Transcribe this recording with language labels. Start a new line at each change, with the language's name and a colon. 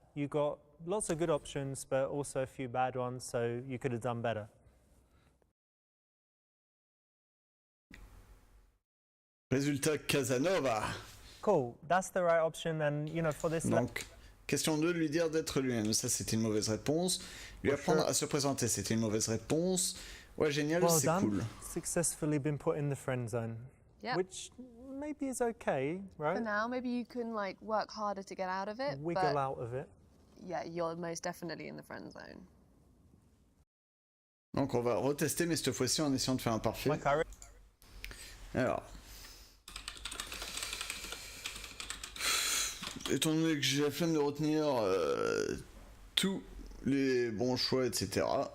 English: You got lots of good options, but also a few bad ones, so you could have done better.
French: Résultat, Casanova.
English: Cool, that's the right option, and you know, for this.
French: Donc, question 2, lui dire d'être lui-même. Ça, c'était une mauvaise réponse. Lui apprendre à se présenter, c'était une mauvaise réponse. Ouais, génial,
English: Well
French: c'est
English: done.
French: cool.
English: Successfully been put in the friend zone. Yeah. Which maybe is okay, right? For now, maybe you can like work harder to get out of it. Wiggle but out of it. yeah, you're most definitely in the friend zone.
French: Donc, on va retester, mais cette fois-ci en essayant de faire un parfait.
English: Like I
French: Alors. Étant donné que j'ai la flemme de retenir tous les bons choix, etc.